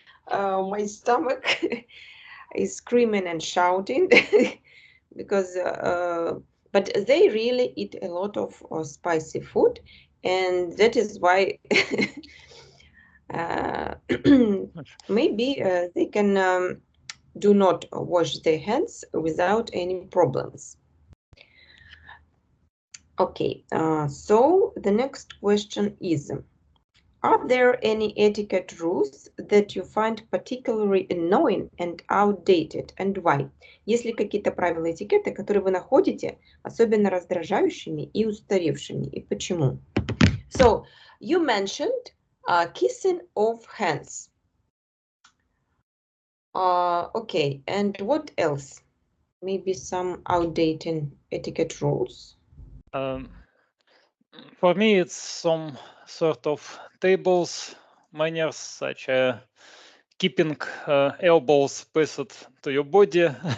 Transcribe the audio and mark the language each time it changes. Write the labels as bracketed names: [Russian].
[English] My stomach is screaming and shouting because, but they really eat a lot of spicy food, and that is why uh, maybe they can do not wash their hands without any problems. Okay, so the next question is, are there any etiquette rules that you find particularly annoying and outdated, and why? [Russian] Есть ли какие-то правила этикета, которые вы находите особенно раздражающими и устаревшими, и почему? [English] So, you mentioned kissing of hands. Okay, and what else? Maybe some outdated etiquette rules? Um, for me, it's some sort of tables manners, such as keeping elbows pressed to your body.